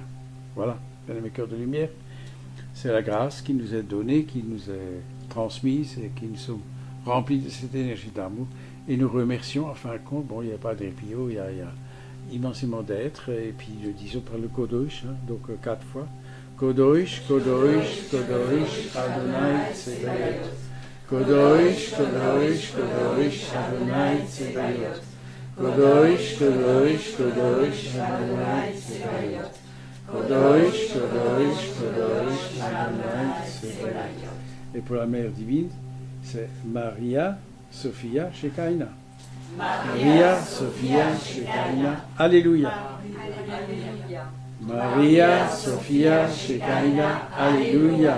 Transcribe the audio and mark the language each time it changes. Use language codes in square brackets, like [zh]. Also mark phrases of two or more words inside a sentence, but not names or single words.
[fr] Voilà, mes cœurs de lumière, c'est la grâce qui nous est donnée, qui nous est transmise et qui nous sommes remplis de cette énergie d'amour. Et nous remercions, en fin de compte, bon, il n'y a pas d'épio, il y a immensément d'êtres, et puis le disons par le Kodosh, donc 4 fois. [he] קדוש, קדוש, קדוש, אדוני צבאות. קדוש, קדוש, קדוש, אדוני צבאות. קדוש, קדוש, קדוש, אדוני צבאות. קדוש, קדוש, קדוש, אדוני צבאות. [fr] Et pour la Mère divine, C'est Maria, Sophia, Shekinah. Maria, Sophia, Shekinah. Alléluia. Maria, Sophia, Shekinah. Alléluia.